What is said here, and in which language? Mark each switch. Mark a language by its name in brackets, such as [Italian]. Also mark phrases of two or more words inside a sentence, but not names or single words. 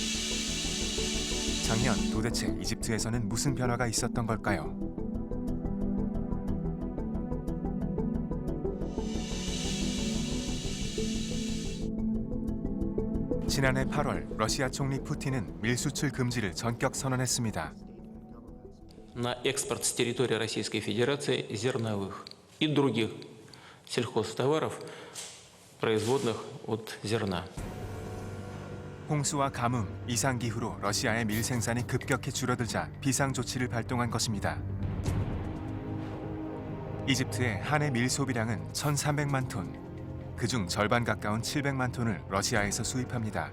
[Korean] 작년 도대체 이집트에서는 무슨 변화가 있었던 걸까요? 지난해 8월 러시아 총리 푸틴은 밀 수출 금지를 전격 선언했습니다. [Russian] На экспорт с территории Российской Федерации зерновых и других сельхозтоваров, производных от зерна. [Korean] 홍수와 가뭄, 이상기후로 러시아의 밀 생산이 급격히 줄어들자 비상 조치를 발동한 것입니다. 이집트의 한 해 밀 소비량은 1,300만 톤. 그중 절반 가까운 700만 톤을 러시아에서 수입합니다.